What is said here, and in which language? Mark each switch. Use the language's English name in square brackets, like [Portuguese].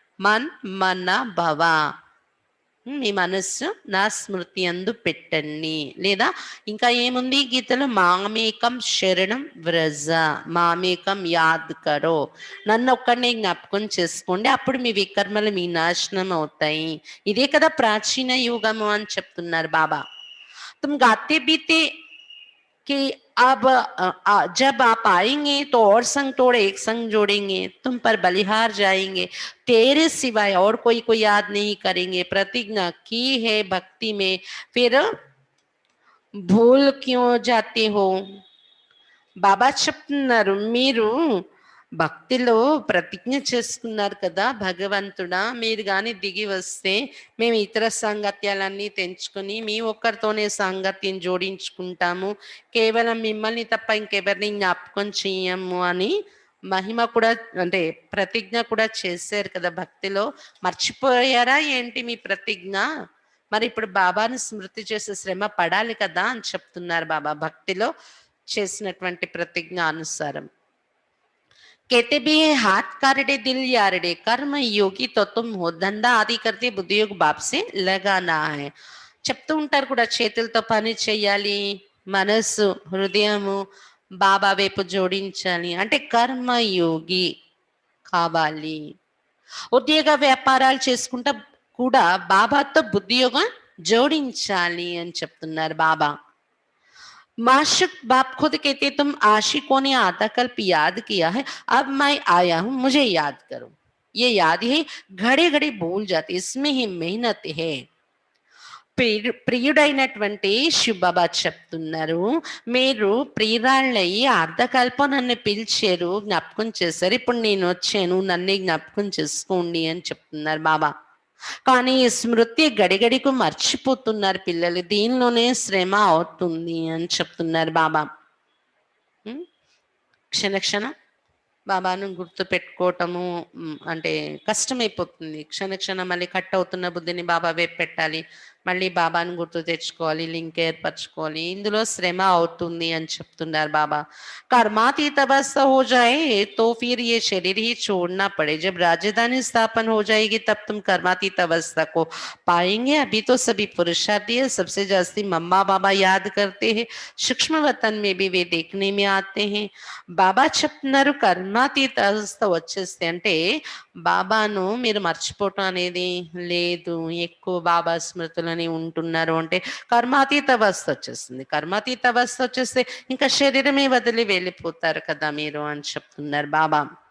[Telugu] మన్ మన భవ, మీ మనస్సు నా స్మృతి అందు పెట్టండి. లేదా ఇంకా ఏముంది గీతలో? మామేకం శరణం వ్రజ, మామేకం [Hindi] యాద్ కరో, [Telugu] నన్ను ఒక్కడినే జ్ఞాపకం చేసుకోండి, అప్పుడు మీ వికర్మలు మీ నాశనం అవుతాయి. ఇదే కదా ప్రాచీన యుగము అని చెప్తున్నారు బాబా. [Hindi] तुम गाते बीते कि अब जब आप आएंगे तो और संग तोड़े एक संग जोड़ेंगे, तुम पर बलिहार जाएंगे, तेरे सिवाय और कोई याद नहीं करेंगे, प्रतिज्ञा की है भक्ति में, फिर भूल क्यों जाते हो? [Telugu] బాబా చెప్తున్నారు, మీరు భక్తిలో ప్రతిజ్ఞ చేసుకున్నారు కదా భగవంతుడా, మీరు కానీ దిగి వస్తే మేము ఇతర సాంగత్యాలన్నీ తెంచుకొని మీ ఒక్కరితోనే సాంగత్యం జోడించుకుంటాము, కేవలం మిమ్మల్ని తప్ప ఇంకెవరిని జ్ఞాపకం చెయ్యము అని మహిమ కూడా అంటే ప్రతిజ్ఞ కూడా చేశారు కదా భక్తిలో. మర్చిపోయారా ఏంటి మీ ప్రతిజ్ఞ? మరి ఇప్పుడు బాబాను స్మృతి చేసే శ్రమ పడాలి కదా అని చెప్తున్నారు బాబా భక్తిలో చేసినటువంటి ప్రతిజ్ఞ అనుసారం. [Hindi] कहते भी है हाथ कारडे दिल यारडे, कर्म योगी तो तुम हो, धंधा आदि करते बुद्धि योग बाप से लगाना है. [Telugu] చెప్తూ ఉంటారు కూడా, చేతులతో పని చేయాలి, మనస్సు హృదయము బాబా వైపు జోడించాలి అంటే కర్మయోగి కావాలి. ఉద్యోగ వ్యాపారాలు చేసుకుంటా కూడా బాబాతో బుద్ధియోగం జోడించాలి అని చెప్తున్నారు బాబా. [Hindi] माशुक बाप खुद कहते तुम आशिकों ने आधा कल्प याद किया है, अब मैं आया हूं, मुझे याद करो. ये याद ही घड़े घड़े भूल जाते, इसमें ही मेहनत है. [Telugu] ప్రియుడైనటువంటి శివబాబా చెప్తున్నారు, మీరు ప్రియురాళ్ళయి అర్ధకల్పం నన్ను పిలిచారు, జ్ఞాపకం చేశారు, ఇప్పుడు నేను వచ్చాను, నన్నే జ్ఞాపకం చేసుకోండి అని చెప్తున్నారు బాబా. కానీ ఈ స్మృతి గడిగడికు మర్చిపోతున్నారు పిల్లలు, దీనిలోనే శ్రమ అవుతుంది అని చెప్తున్నారు బాబా. క్షణ క్షణం బాబాను గుర్తు పెట్టుకోవటము అంటే కష్టమైపోతుంది. క్షణ క్షణం మళ్ళీ కట్ అవుతున్న బుద్ధిని బాబా వైపు పెట్టాలి, మళ్ళీ బాబాను గుర్తు తెచ్చుకోవాలి, లింక్ ఏర్పరచుకోవాలి, ఇందులో శ్రమ అవుతుంది అని చెప్తున్నారు బాబా. [Hindi] कर्मातीत अवस्था हो जाए तो फिर ये शरीर ही छोड़ना पड़े, जब राजधानी स्थापन हो जाएगी तब तुम कर्मातीत अवस्था को पाएंगे. अभी तो सभी पुरुषार्थी है, सबसे जास्ती मम्मा बाबा याद करते हैं, सूक्ष्म वतन में भी वे देखने में आते हैं. [Telugu] బాబా చెప్తున్నారు కర్మాతీత అవస్థ వచ్చేస్తే అంటే బాబాను మీరు మర్చిపోవటం అనేది లేదు, ఎక్కువ బాబా స్మృతులని ఉంటున్నారు అంటే కర్మాతీత అవస్థ వచ్చేస్తుంది. కర్మాతీత అవస్థ వచ్చేస్తే ఇంకా శరీరమే వదిలి వెళ్ళిపోతారు కదా మీరు అని చెప్తున్నారు బాబా.